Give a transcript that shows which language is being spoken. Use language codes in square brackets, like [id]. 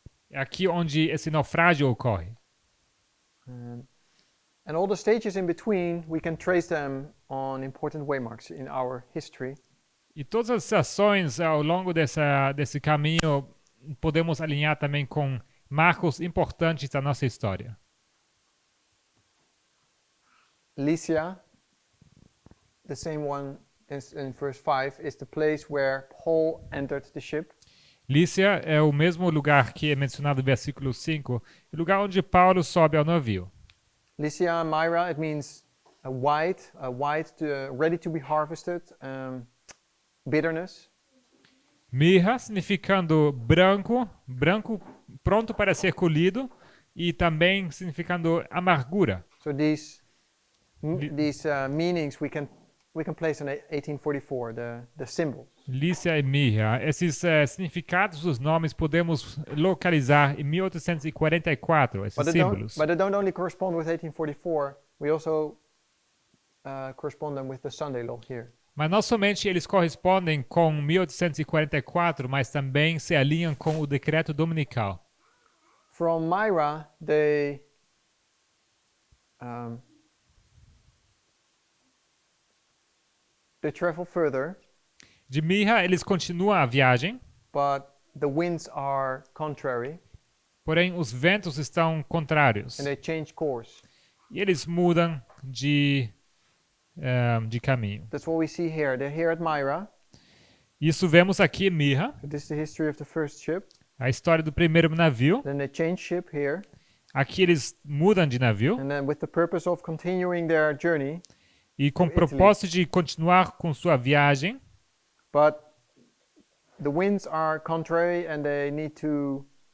[pt] É aqui onde esse naufrágio ocorre. [en] And all the stages in between, we can trace them on important waymarks in our history. [pt] E todas as ações ao longo desse caminho podemos alinhar também com marcos importantes da nossa história. [en] Lycia, the same one in verse 5, is the place where Paul entered the ship. [pt] Lícia é o mesmo lugar que é mencionado no versículo 5, o lugar onde Paulo sobe ao navio. [en] Lycia, Myra, it means a white, ready to be harvested, bitterness. [pt] Mirra, significando branco, branco pronto para ser colhido, e também significando amargura. [en] So these meanings we can place in 1844, the symbols. [pt] Lícia e Mirra. Esses significados dos nomes podemos localizar em 1844, esses símbolos. [en] But they don't only correspond with 1844. We also correspond them with the Sunday Law here. [pt] Mas não somente eles correspondem com 1844, mas também se alinham com o decreto dominical. [en] From Myra, they travel further, [pt] De Mirra, eles continuam a viagem, [en] but the winds are contrary, [pt] porém os ventos estão contrários. [en] and they change course. [pt] E eles mudam de caminho. [en] That's what we see here. They're here at Myra. [pt] Isso vemos aqui em Mirra, [en] This is the history of the first ship. [pt] a história do primeiro navio. [en] Then they change ship here, [pt] Aqui eles mudam de navio [en] and then with the purpose of continuing their journey, [pt] e com o propósito de continuar com sua viagem, [en] but the winds are contrary and they need to